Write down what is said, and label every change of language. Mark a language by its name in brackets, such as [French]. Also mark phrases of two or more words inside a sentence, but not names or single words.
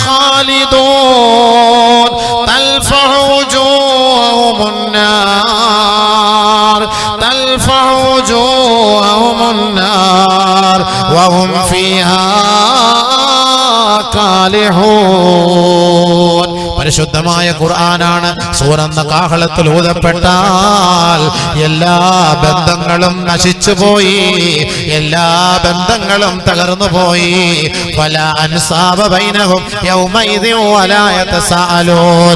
[Arabic] خالدون تلفح وجوههم النار تلفح وجوههم النار وهم فيها കാലിഹൂൻ. [Malayalam] പരിശുദ്ധമായ ഖുർആനാണ്. സൂറന്ന കാഹളത്തിൽ ഊതപ്പെട്ടാൽ എല്ലാ ബന്ധങ്ങളും നശിച്ചുപോയി, എല്ലാ ബന്ധങ്ങളും തകർന്നുപോയി. [Arabic] فلا أنساب بينهم يومئذ ولا يتساءلون.